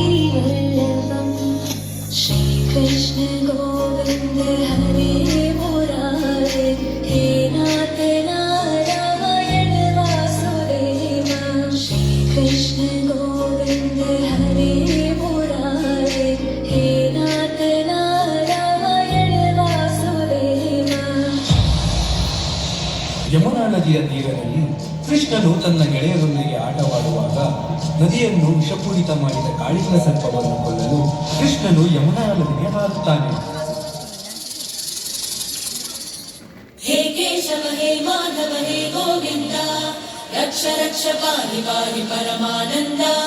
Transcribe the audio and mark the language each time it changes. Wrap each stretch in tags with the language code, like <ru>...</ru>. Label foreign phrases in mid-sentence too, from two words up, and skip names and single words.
<sa>वल्लभं श्रीकृष्ण गोविन्द हरे मुरारे हे नाथ नारायण वासुदेव श्रीकृष्ण गोविन्द हरे मुरारे हे नाथ नारायण वासुदेव.</sa> <kn>ಯಮುನಾ ನದಿಯ ತೀರದಲ್ಲಿ ಕೃಷ್ಣನು ತನ್ನ ಗೆಳೆಯರೊಂದಿಗೆ ಆಟವಾಡುವಾಗ ನದಿಯನ್ನು ವಿಷಪೂರಿತ ಮಾಡಿದ ಕಾಳಿಂಗ ಸರ್ಪವನ್ನು ಕೊಲ್ಲಲು ಕೃಷ್ಣನು ಯಮುನಾ ನದಿಗೆ ಹಾರುತ್ತಾನೆ.</kn> <sa>ಹೇ ಕೇಶವ ಹೇ ಮಾಧವ ಹೇ ಗೋವಿಂದ ರಕ್ಷ ರಕ್ಷ ಪಾಹಿ ಪಾಹಿ ಪರಮಾನಂದ.</sa>